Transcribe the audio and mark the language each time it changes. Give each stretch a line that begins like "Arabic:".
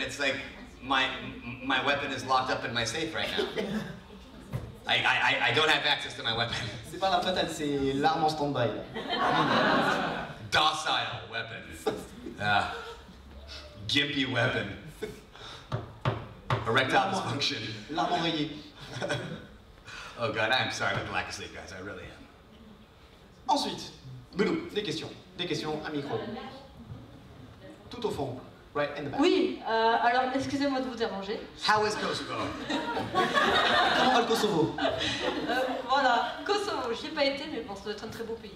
English: It's like my weapon is locked up in my safe right now. I don't have access to my weapon.
French: C'est pas L'Arme Fatale, c'est l'arme en stand-by.
English: Docile weapon. Gimpy weapon. Erectile dysfunction.
French: L'arme enrayée.
English: Oh God, I'm sorry about the lack of sleep, guys. I really am.
French: Ensuite, des questions à micro. Tout au fond,
English: right in the back.
French: Oui, alors excusez-moi de vous déranger.
English: How is Kosovo?
French: Comment va le Kosovo? Voilà, Kosovo, j'y ai pas été, mais bon, ça doit être un très beau pays.